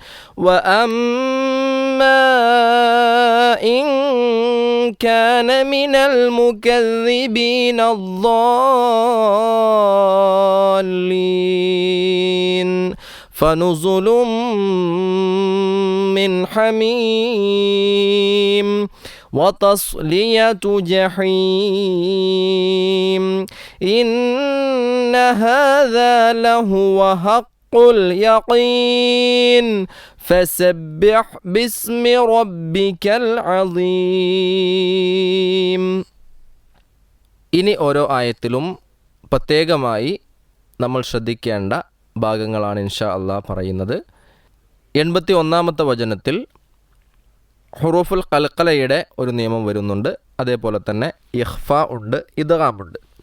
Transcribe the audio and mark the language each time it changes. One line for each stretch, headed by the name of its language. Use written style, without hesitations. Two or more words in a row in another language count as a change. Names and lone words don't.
Arabic: وأما إن كان من المكذبين الضالين فنزل من حميم وتصلية جحيم. إن هذا لهو حق اليقين فسبح باسم ربك العظيم.
Malayalam: ഇനി ഓരോ ആയത്തിലും പ്രത്യേകമായി നമ്മൾ ശ്രദ്ധിക്കേണ്ട ഭാഗങ്ങളാണ്
Arabic: إن شاء الله
Malayalam: പറയുന്നത്. 81-ാമത്തെ വചനത്തിൽ
Arabic: حروف القلقلة
Malayalam: ഒരു നിയമം വരുന്നുണ്ട്. അതേപോലെ തന്നെ ഇഖ്ഫ ഉണ്ട്, ഇദ്ഗാമുണ്ട്.